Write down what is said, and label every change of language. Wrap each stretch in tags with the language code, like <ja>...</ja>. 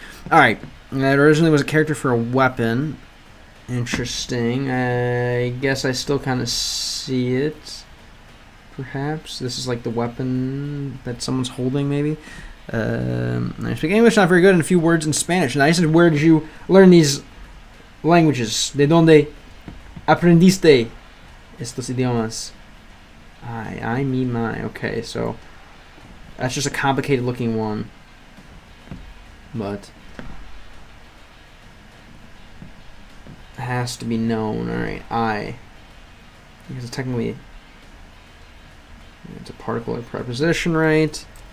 <en>Alright. That originally was a character for a weapon. Interesting. I guess I still kind of see it. Perhaps. This is like the weapon that someone's holding, maybe. I speak English, not very good, and a few words in Spanish. And I said, where did you learn these languages?</en> <es>¿De dónde aprendiste estos idiomas?</es> <en>I, me, my. Okay, so that's just a complicated looking one. But it has to be known. Alright, I. Because technically it's a particle or preposition, right?</en>